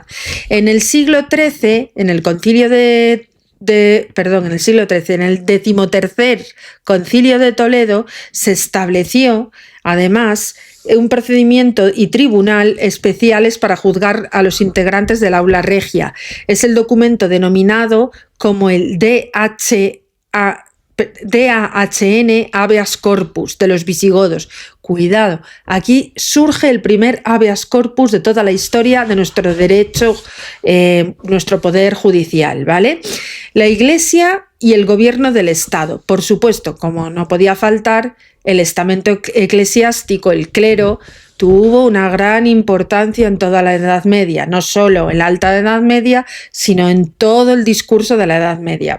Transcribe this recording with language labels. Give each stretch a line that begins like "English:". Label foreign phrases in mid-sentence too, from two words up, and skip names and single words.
Spanish: En el siglo XIII, en el en el 13º Concilio de Toledo se estableció, además, un procedimiento y tribunal especiales para juzgar a los integrantes del
Latin: aula regia.
Spanish: Es el documento denominado como el DAHN
Latin: habeas corpus
Spanish: de los visigodos. Cuidado, aquí surge el primer
Latin: habeas corpus
Spanish: de toda la historia de nuestro derecho, nuestro poder judicial, ¿vale? La Iglesia y el gobierno del Estado. Por supuesto, como no podía faltar, el estamento eclesiástico, el clero, tuvo una gran importancia en toda la Edad Media, no solo en la Alta Edad Media, sino en todo el discurso de la Edad Media.